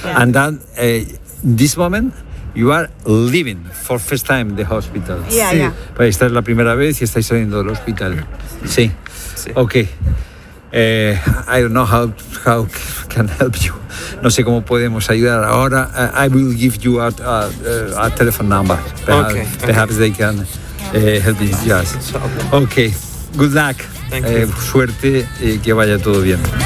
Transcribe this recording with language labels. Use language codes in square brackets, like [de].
[en] And then, this moment, you are leaving for first time the hospital. Yeah. [es] Pues esta es la primera vez y estáis saliendo del hospital. Sí. Okay. [en] I don't know how can help you. [es] No sé cómo podemos ayudar. [en] Ahora I will give you a telephone number. Perhaps, okay. Perhaps okay. They can help you. Yes. Okay. Good luck. Thank you. [es] Suerte y que vaya todo bien.